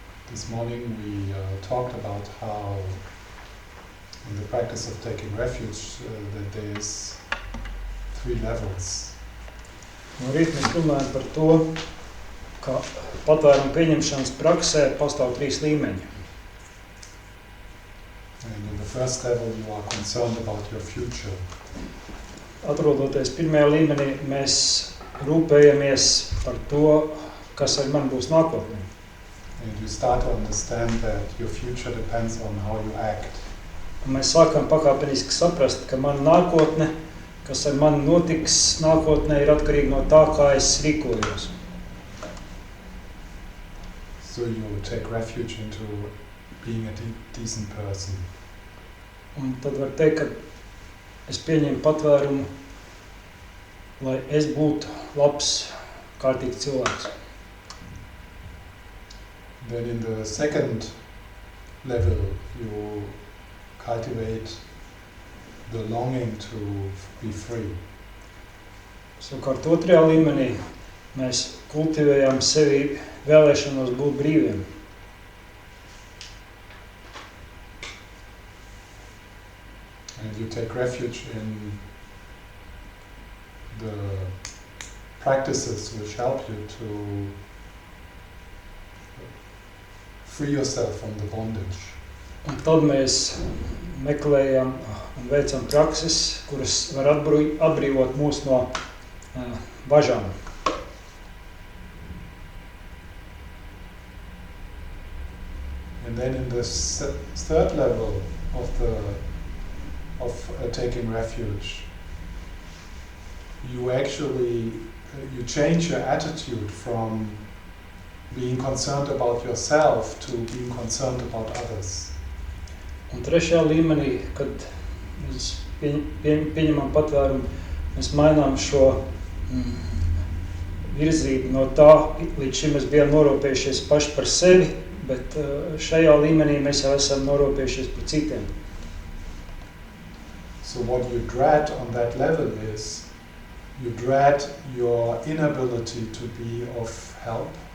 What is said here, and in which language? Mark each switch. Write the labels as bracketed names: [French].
[English] This morning we talked about how in the practice of taking refuge that there's 3 levels. [Latvian] No rīt mēs runājam par to, ka patvērumu pieņemšanas praksē pastāv 3 līmeņi. [English] And in the first level you are concerned about your future. [Latvian] Atrodoties pirmajā līmenī, mēs rūpējamies par to, kas ar mani būs nākotnē. [English] And you start to understand that your future depends on how you act. [Latvian] Un mēs sākam pakāpeniski saprast, ka mana nākotne, kas ar mani notiks nākotnē, ir atkarīgi no tā, kā es rīkojos. [English] So you take refuge into being a decent person. [Latvian] Un tad var teikt, ka es pieņemu patvērumu, lai es būtu labs, kārtīgs cilvēks. [English] Then in the second level you cultivate the longing to be free. [Latvian] Savukārt otrajā līmenī mēs kultivējam sevi vēlēšanos būt brīviem. [English] And you take refuge in the practices which help you to free yourself from the bondage. [Latvian] Un tad mēs meklējam un veicam prakses, kuras var atbrīvot mūs no bažām. [English] And then in the third level of taking refuge, you actually you change your attitude from being concerned about yourself to being concerned about others. [Latvian] Un trešajā līmenī, kad mēs pieņemam patvērumu, mēs mainām šo virzību no tā, līdz šim mēs bijām norūpējušies paši par sevi, bet šajā līmenī mēs jau esam norūpējušies par citiem. [English] So what you dread on that level is, you dread your inability to be of help.